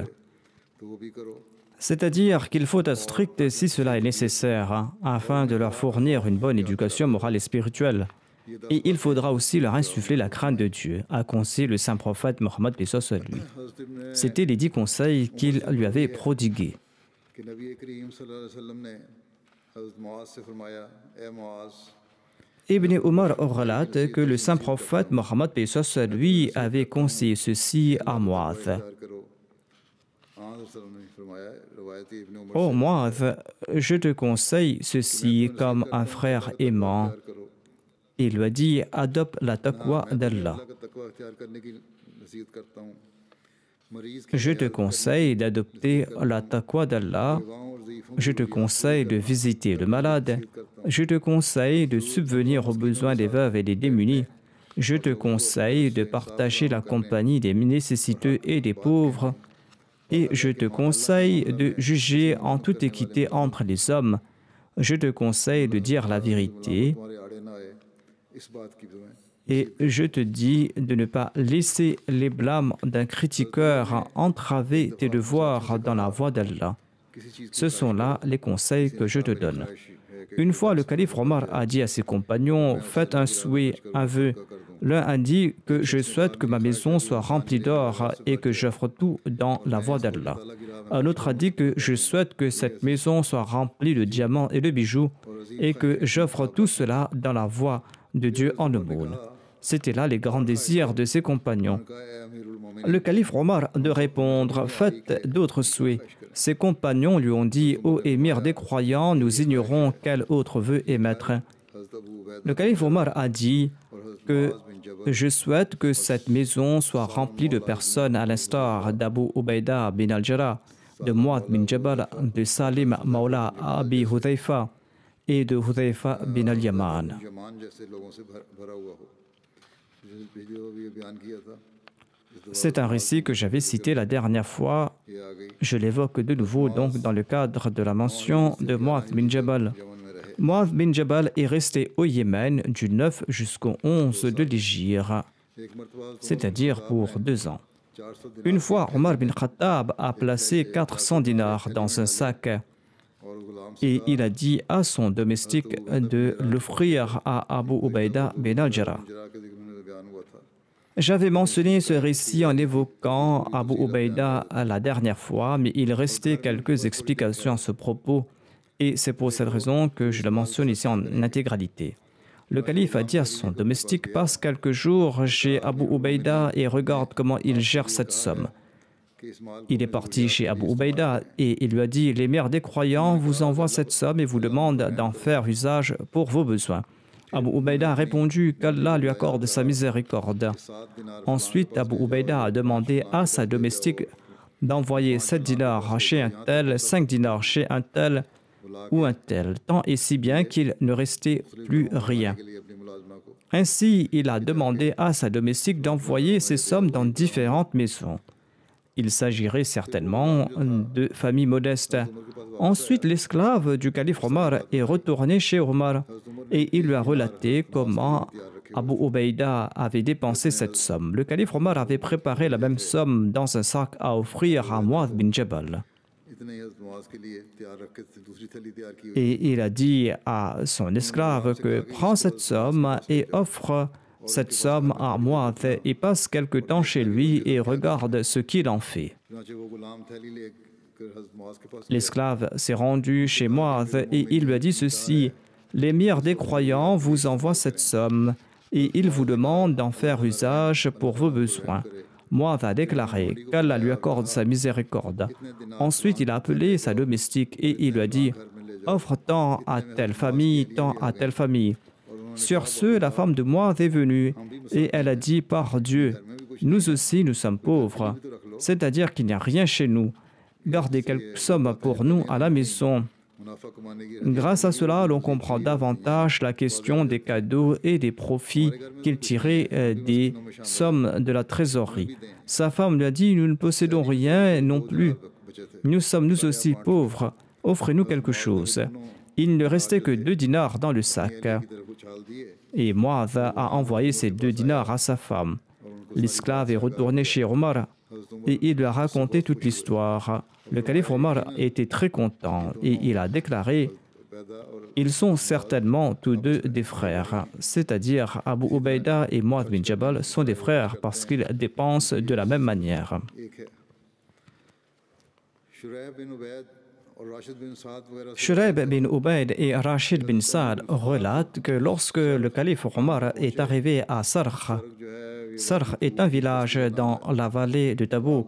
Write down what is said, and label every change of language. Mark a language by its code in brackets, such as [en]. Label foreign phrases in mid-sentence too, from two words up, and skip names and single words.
[fr] C'est-à-dire qu'il faut être strict si cela est nécessaire, afin de leur fournir une bonne éducation morale et spirituelle. Et il faudra aussi leur insuffler la crainte de Dieu, a conseillé le saint prophète Mohammed paix soit sur lui. C'étaient les 10 conseils qu'il lui avait prodigués. [ur] کہ نبی کریم [ar] صلی اللہ علیہ وسلم [ur] نے حضرت معاذ سے فرمایا اے معاذ [fr] Ibn Omar relate que le saint prophète Mohammed paix soit sur lui avait conseillé ceci à Mu'adh. [ur] پیار کرو ہاں حضرت [ar] صلی اللہ علیہ وسلم [ur] نے فرمایا روایت ابن عمر [fr] Ô Mu'adh, je te conseille ceci comme un frère aimant. [ur] پیار کرو [fr] Il lui a dit, adopte la taqwa d'Allah. [ur] اللہ کا تقوی اختیار کرنے کی نصیحت کرتا ہوں مریض کی [fr] Je te conseille d'adopter la taqwa d'Allah. [ur] دعاؤں اور ضعیفوں [fr] Je te conseille de visiter le malade. Je te conseille de subvenir aux besoins des veuves et des démunis. Je te conseille de partager la compagnie des nécessiteux et des pauvres. Et je te conseille de juger en toute équité entre les hommes. Je te conseille de dire la vérité. [ur] تمہارے آڑے نہ آئے اس بات کی تمہیں [fr] Et je te dis de ne pas laisser les blâmes d'un critiqueur entraver tes devoirs dans la voie d'Allah. [ur] کسی چیز [fr] Ce sont là les conseils que je te donne. Une fois, le calife Omar a dit à ses compagnons, faites un souhait, un vœu. L'un a dit que je souhaite que ma maison soit remplie d'or et que j'offre tout dans la voie d'Allah. Un autre a dit que je souhaite que cette maison soit remplie de diamants et de bijoux et que j'offre tout cela dans la voie de Dieu en aumône. C'étaient là les grands désirs de ses compagnons. [ur] کہا اے امیر المومنین [fr] Le calife Omar de répondre, faites d'autres souhaits. Ses compagnons lui ont dit, ô émir des croyants, nous ignorons quel autre vœu émettre. [ur] حضرت ابو عبید [fr] Le calife Omar a dit [ur] اور حضرت [fr] que معاذ بن جبل je souhaite que cette maison soit remplie de personnes à l'instar d'Abu Ubaida bin al-Jarrah, de Mu'adh bin Jabal, de Salim Maula Abi Hudhayfa et de Hudhayfa bin al-Yaman. [ur] یمان جیسے لوگوں سے بھرا ہوا ہو پچھلی دفعہ بھی یہ بیان کیا تھا [fr] C'est un récit que j'avais cité la dernière fois. [ur] یہ آ گئی [fr] Je l'évoque de nouveau donc dans le cadre de la mention de Mu'adh bin Jabal. [ur] یمن میں رہے [fr] Mu'adh bin Jabal est resté au Yémen du 9 jusqu'au 11 de l'Hégire, [ur] ایک مرتبہ [fr] c'est-à-dire pour 2 ans. [ur] 400 دن [fr] Une fois, Omar bin Khattab a placé 400 dinars dans un sac [ur] اور غلام [fr] et il a dit à son domestique de l'offrir à Abu Ubaida bin al-Jarrah. [ur] جرا کے ذکر میں بیان ہوا تھا [fr] J'avais mentionné ce récit en évoquant Abu Ubaida la dernière fois, mais il restait quelques explications à ce propos et c'est pour cette raison que je le mentionne ici en intégralité. Le calife a dit à son domestique, passe quelques jours chez Abu Ubaida et regarde comment il gère cette somme. [ur] کہ اس مال [fr] Il est parti chez Abu Ubaida et il lui a dit, les mères des croyants vous envoient cette somme et vous demandent d'en faire usage pour vos besoins. Abu Ubaida a répondu qu'Allah lui accorde sa miséricorde. [ur] 7 دینار [fr] Ensuite, Abu Ubaida a demandé à sa domestique d'envoyer 7 dinars chez un tel, 5 dinars chez un tel ou un tel, tant et si bien qu'il ne restait plus rien. [ur] کے لیے اپنی ملازمہ کو [fr] Ainsi, il a demandé à sa domestique d'envoyer ces sommes dans différentes maisons. Il s'agirait certainement de familles modestes. Ensuite, l'esclave du calife Omar est retourné chez Omar et il lui a relaté comment Abu Ubaida avait dépensé cette somme. Le calife Omar avait préparé la même somme dans un sac à offrir à Mu'adh bin Jabal. [ur] اتنے ہی حضرت معاذ کے لیے تیار رکھے تھے دوسری تھیلی تیار کی ہوئی [fr] Et il a dit à son esclave que prends cette somme et offre cette somme à Mu'adh et passe quelque temps chez lui et regarde ce qu'il en fait. [ur] چنانچہ وہ غلام تھیلی لے کر حضرت معاذ کے پاس [fr] L'esclave s'est rendu chez Mu'adh et il lui a dit ceci, l'émir des croyants vous envoie cette somme et il vous demande d'en faire usage pour vos besoins. Mu'adh a déclaré qu'Allah lui accorde sa miséricorde. Ensuite, il a appelé sa domestique et il lui a dit, offre tant à telle famille, tant à telle famille. Sur ce, la femme de Mu'adh est venue et elle a dit, par Dieu, nous aussi nous sommes pauvres, c'est-à-dire qu'il n'y a rien chez nous. Gardez quelques sommes pour nous à la maison. [ur] منافع کمانے کی [fr] Grâce à cela, l'on comprend davantage la question des cadeaux et des profits qu'il tirait des sommes de la trésorerie. Sa femme lui a dit, nous ne possédons rien non plus. [ur] بچے تھے [fr] Nous sommes nous aussi pauvres. Offrez-nous quelque chose. Il ne restait que 2 dinars dans le sac. [ur] کی طرف اچھال دیے [fr] Et Mu'adh a envoyé ces 2 dinars à sa femme. L'esclave est retourné chez Omar et il lui a raconté toute l'histoire. Le calife Omar était très content et il a déclaré, [ur] پیدا اور [fr] Ils sont certainement tous deux des frères, c'est-à-dire Abu Ubaïda et Mu'adh bin Jabal sont des frères parce qu'ils dépensent de la même manière. Shuraib bin Ubaid et Rashid bin Saad relatent que lorsque le calife Omar est arrivé à Sarh, Sarh est un village dans la vallée de Tabouk.